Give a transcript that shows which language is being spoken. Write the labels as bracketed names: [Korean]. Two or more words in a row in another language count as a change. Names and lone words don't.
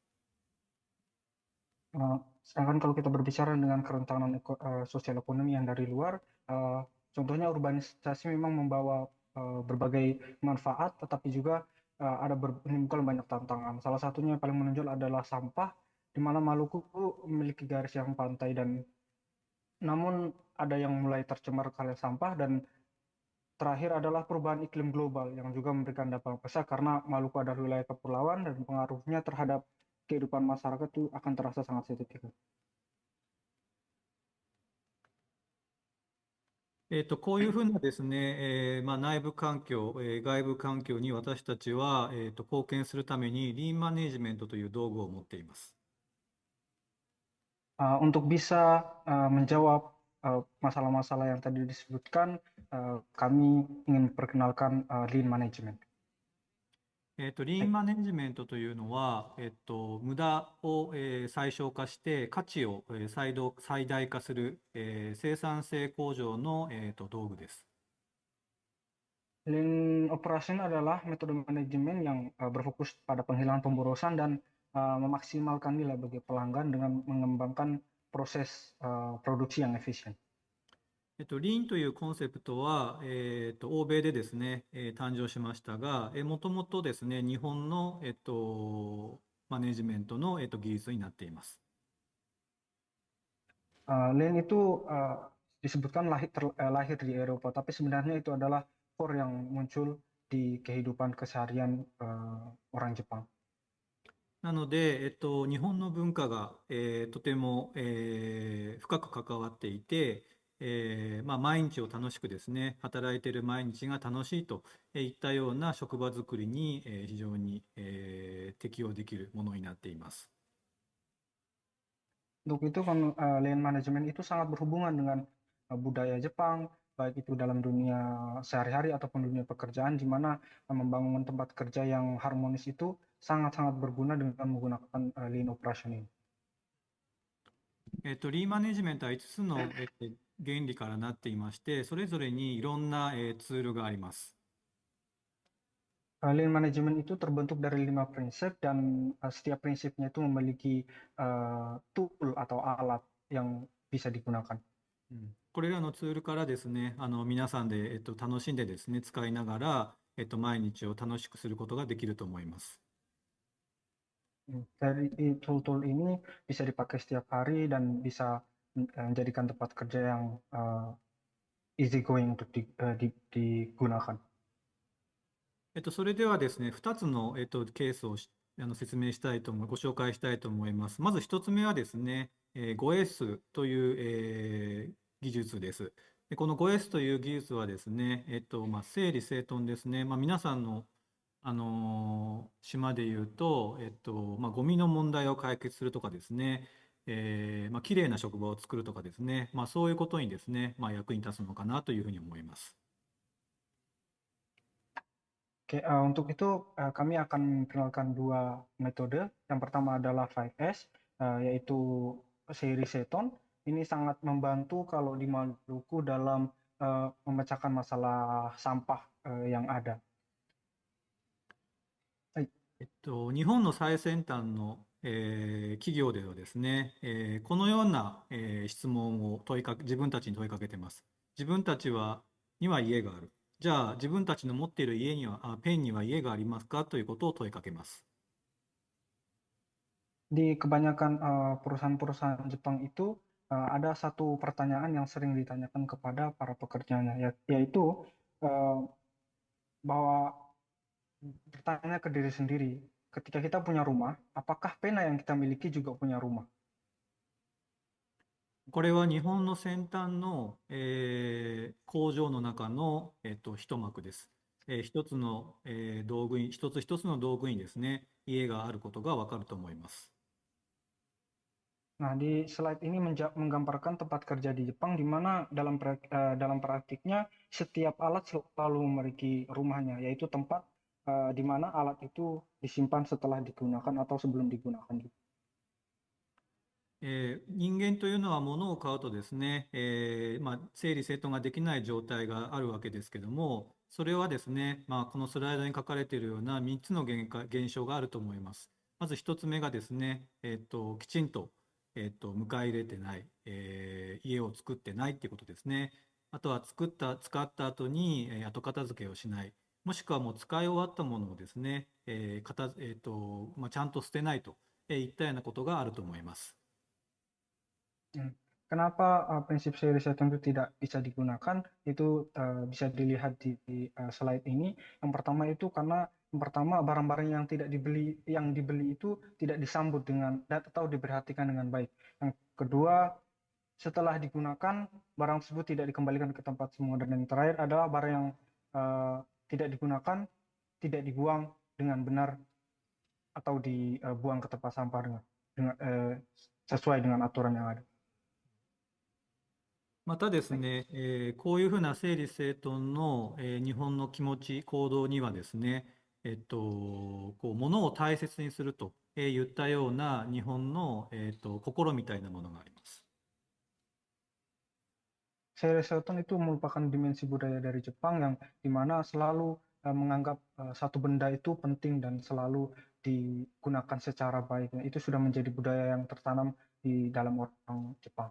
[Indonesian] Sedangkan kalau kita berbicara dengan kerentanan sosial ekonomi yang dari luar, contohnya urbanisasi memang membawa berbagai manfaat, tetapi juga menimbulkan banyak tantangan. Salah satunya yang paling menonjol adalah sampah, di mana Maluku memiliki garis yang pantai dan namun ada yang mulai tercemar oleh sampah, dan terakhir adalah perubahan iklim global yang juga memberikan dampak besar karena Maluku adalah wilayah kepulauan dan pengaruhnya terhadap kehidupan masyarakat itu akan terasa sangat signifikan. [Japanese] こういうふうなですね、内部環境、外部環境に私たちは、貢献するためにリーンマネジメントという道具を持っています。 [Indonesian] Untuk bisa menjawab masalah-masalah yang tadi disebutkan, kami ingin memperkenalkan [English] lean management. [Japanese] リーンマネジメントというのは、無駄を、最小化して価値を、最大化する、生産性向上の、道具です。 [English] Lean operation [Indonesian] adalah metode manajemen yang berfokus pada penghilangan pemborosan dan memaksimalkan nilai bagi pelanggan dengan mengembangkan proses produksi yang efisien. [Japanese] リーンというコンセプトは、欧米でですね、誕生しましたが、もともとですね、日本の、マネジメントの、技術になっています。 [Indonesian] Lean itu disebutkan lahir di Eropa, tapi sebenarnya itu adalah core yang muncul di kehidupan keseharian orang Jepang. [Japanese] なので、日本の文化が、とても、深く関わっていて、毎日を楽しくですね、働いている毎日が楽しいといったような職場づくりに非常に適応できるものになっています。 [Indonesian] Untuk itu, [English] lean management [Indonesian] itu sangat berhubungan dengan budaya Jepang, baik itu dalam dunia sehari-hari ataupun dunia pekerjaan, di mana membangun tempat kerja yang harmonis itu sangat-sangat berguna dengan menggunakan [English] lean operation [Indonesian] ini. [Japanese] リーンマネジメントは5つの原理からなっていまして、それぞれにいろんなツールがあります。 [English] Lean management [Indonesian] itu terbentuk dari 5 prinsip dan setiap prinsipnya itu memiliki tool atau alat yang bisa digunakan. [Japanese] これらのツールからですね、皆さんで、楽しんでですね、使いながら、毎日を楽しくすることができると思います。 [Indonesian] Dari tool-tool ini bisa dipakai setiap hari dan bisa menjadikan tempat kerja yang [English] easy going [Indonesian] untuk digunakan. [Japanese] それではですね、2つの、ケースを説明したいとご紹介したいと思います。まず1つ目はですね、5S という、技術です。でこの 5S という技術はですね、整理整頓ですね。皆さんの、島でいうと、ゴミの問題を解決するとかですね、きれいな職場を作るとかですね、そういうことにですね、役に立つのかなというふうに思います。 [Indonesian] Oke, untuk itu kami akan memperkenalkan 2 metode. Yang pertama adalah 5S, yaitu [Japanese] 整理 整頓. [Indonesian] Ini sangat membantu kalau di Maluku dalam memecahkan masalah sampah yang ada. [Japanese] 日本の最先端の、企業ではですね、このような、質問を自分たちに問いかけています。自分たちには家がある。じゃあ自分たちの持っているペンには家がありますかということを問いかけます。 [Indonesian] Di kebanyakan perusahaan-perusahaan Jepang itu ada satu pertanyaan yang sering ditanyakan kepada para pekerjanya, yaitu bahwa bertanya ke diri sendiri, ketika kita punya rumah, apakah pena yang kita miliki juga punya rumah? [Japanese] これは日本の先端の、工場の中の、一幕です。一つの、道具に、一つ一つの道具にですね、家があることがわかると思います。 [Indonesian] Nah, di slide ini menggambarkan tempat kerja di Jepang di mana dalam praktiknya setiap alat selalu memiliki rumahnya, yaitu tempat di mana alat itu disimpan setelah digunakan atau sebelum digunakan. [Japanese] 人間というのは物を買うとですね、整理整頓ができない状態があるわけですけども、それはですね、このスライドに書かれているような3つの現象があると思います。まず1つ目がですね、きちんと、迎え入れてない、家を作ってないっていうことですね。あとは使った後に、後片付けをしない。もしくはもう使い終わったものをですね、ちゃんと捨てないといったようなことがあると思います。 [Indonesian] Kenapa prinsip [Japanese] 整理 整頓 [Indonesian] itu tidak bisa digunakan? Itu bisa dilihat di slide ini. Yang pertama itu karena barang-barang yang dibeli itu tidak disambut dengan atau diperhatikan dengan baik. Yang kedua, setelah digunakan barang tersebut tidak dikembalikan ke tempat semula. Dan yang terakhir adalah barang yang tidak digunakan tidak dibuang dengan benar atau dibuang ke tempat sampah dengan sesuai dengan aturan yang ada. [Japanese] またですね、こういうふうな整理整頓の、日本の気持ち、行動にはですね、物を大切にするといったような日本の、心みたいなものがあります。整理 整頓 [Indonesian] itu merupakan dimensi budaya dari Jepang yang dimana selalu menganggap satu benda itu penting dan selalu digunakan secara baik. Itu sudah menjadi budaya yang tertanam di dalam orang Jepang.